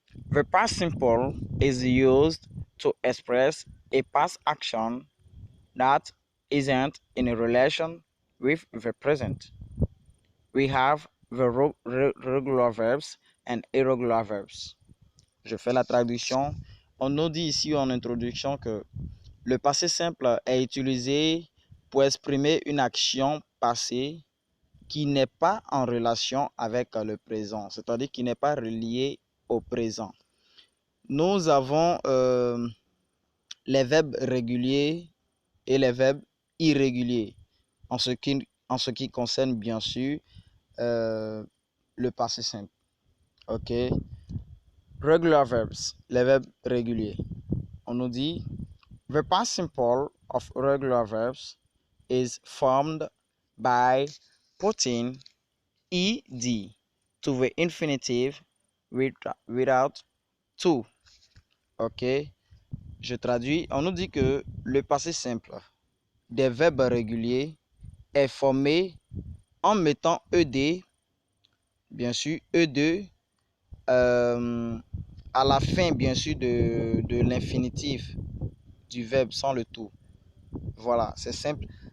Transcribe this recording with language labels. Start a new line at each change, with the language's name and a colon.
English: The past simple is used to express a past action that isn't in a relation with the present. We have the regular verbs and irregular verbs.
French: Je fais la traduction. On nous dit ici en introduction que le passé simple est utilisé pour exprimer une action passée qui n'est pas en relation avec le présent, c'est-à-dire qui n'est pas relié au présent. Nous avons les verbes réguliers et les verbes irréguliers en ce qui concerne bien sûr le passé simple. Ok.
English: Regular verbs,
French: les verbes réguliers. On nous dit
English: the past simple of regular verbs is formed by putting ed to the infinitive without to.
French: Ok. Je traduis. On nous dit que le passé simple des verbes réguliers est formé en mettant ed, bien sûr, ed à la fin, bien sûr, de l'infinitif du verbe sans le to. Voilà, c'est simple.